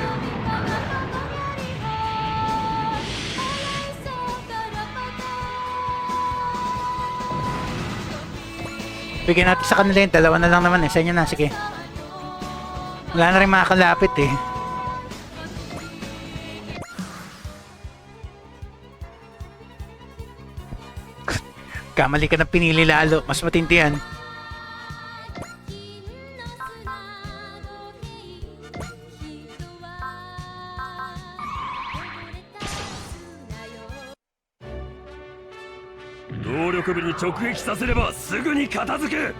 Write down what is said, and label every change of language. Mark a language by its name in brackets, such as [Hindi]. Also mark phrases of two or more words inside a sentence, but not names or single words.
[Filipino] Bigyan natin sa kanila yung dalawa na lang naman eh. Sa inyo na, sige. Wala na rin makakalapit eh. Kamali ka ng pinili lalo. Mas matindi yan. [Japanese] 動力部に直撃させればすぐに片付け。